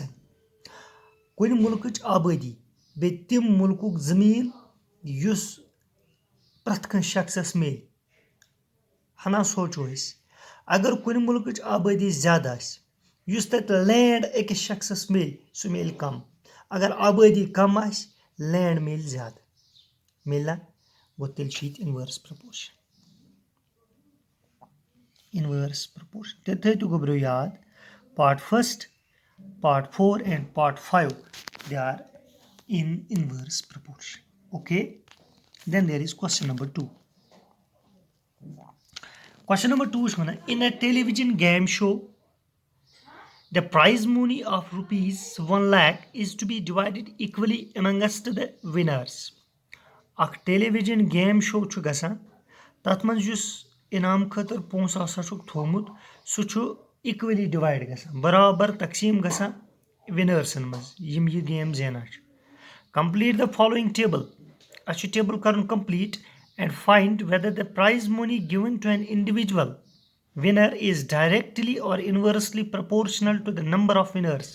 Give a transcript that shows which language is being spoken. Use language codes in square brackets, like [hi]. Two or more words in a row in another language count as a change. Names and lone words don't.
[ks] कुन मुल्क आबादी बे तिम मुल्कुक जमीन युस प्रथ कन शख्सस मिल हना सोचो अगर कुन मुल्क आबादी ज्यादा आस लैंड अकिस शख्सस मिल सह मिल कम अगर आबादी कम आस लैंड मिल ज्यादा मिलना गो तेल [en] inverse proportion [ks] तेल थो गोब्रो याद [en] part first part 4 and part 5 they are in inverse proportion. Okay, then there is question number 2. Question number 2 is in a television game show the prize money of rupees 1 lakh is to be divided equally amongst the winners. [ks] Ak [en] television game show [ks] chu gasan tat man jus inam khatar pons asa chuk thomut su chu [en] equally divide [ks] gasan barabar taqseem gasan winners maz yim ye game zena ch. [en] Complete the following table. Achu table karun complete and find whether the prize money given to an individual winner is directly or inversely proportional to the number of winners.